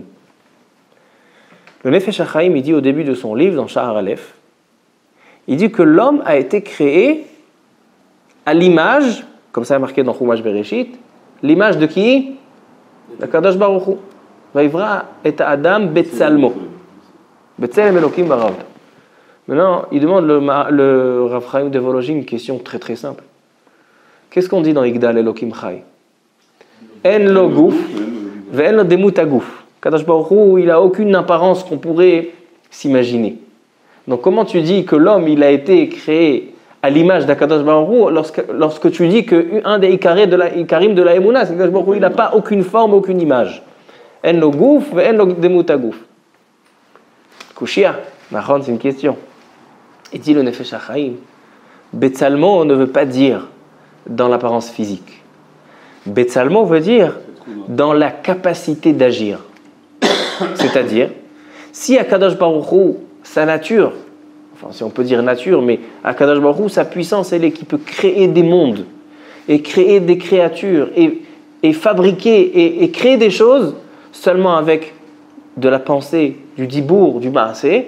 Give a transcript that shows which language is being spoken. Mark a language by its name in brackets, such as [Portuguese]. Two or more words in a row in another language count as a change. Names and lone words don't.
[French] Le Nefesh HaChaim, il dit au début de son livre, dans Sha'ar Aleph, il dit que l'homme a été créé à l'image, comme ça est marqué dans Chumash Bereshit, l'image de qui? D'Akadosh Baruch Hu. [Hebrew] ויברא את האדם בצלמו. בצלם אלקים ברא. [French] Maintenant, il demande le Rav Chaim de Volozhin une question très très simple. Qu'est-ce qu'on dit dans Igdal Elokim Chai? [Hebrew] אין לו גוף ואין לו דמות הגוף. [French] Kadosh Baruch Hu, il n'a aucune apparence qu'on pourrait s'imaginer. Donc comment tu dis que l'homme il a été créé à l'image d'Akadosh Baruch Hu lorsque tu dis qu'un des ikarim de la Emouna, c'est que Kadosh Baruch Hu, il n'a pas aucune forme, aucune image. [Hebrew] אין לו גוף ואין לו דמות הגוף. [French] Kushia, c'est une question. Il dit le Nefesh HaChaim, Betsalmo ne veut pas dire dans l'apparence physique. Betsalmo veut dire dans la capacité d'agir. C'est-à-dire, si Akadosh Baruch Hu, sa nature, enfin si on peut dire nature, mais Akadosh Baruch Hu, sa puissance, elle est qui peut créer des mondes, et créer des créatures, et fabriquer, et créer des choses seulement avec de la pensée, du dibour, du maasé.